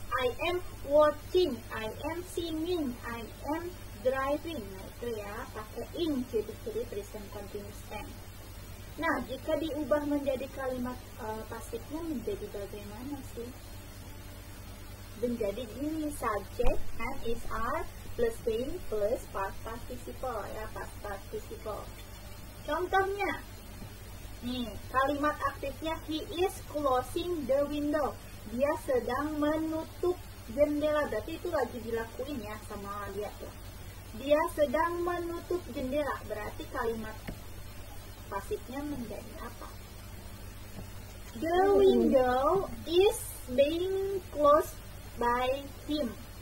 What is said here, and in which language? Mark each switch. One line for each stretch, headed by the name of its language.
English: I am watching, I am singing, I am driving.
Indonesian: Nah, itu ya, pakai in ciri-ciri present continuous tense. Nah, jika diubah menjadi kalimat pasifnya menjadi bagaimana sih? Menjadi ini
English: subject and is are plus being plus past participle
Indonesian: ya, past participle. Contohnya, nih kalimat aktifnya
English: he is closing the window.
Indonesian: Dia sedang menutup jendela. Berarti itu lagi dilakuin ya sama dia tuh. Dia sedang menutup jendela. Berarti kalimat pasifnya menjadi apa?
English: The window is being closed by him.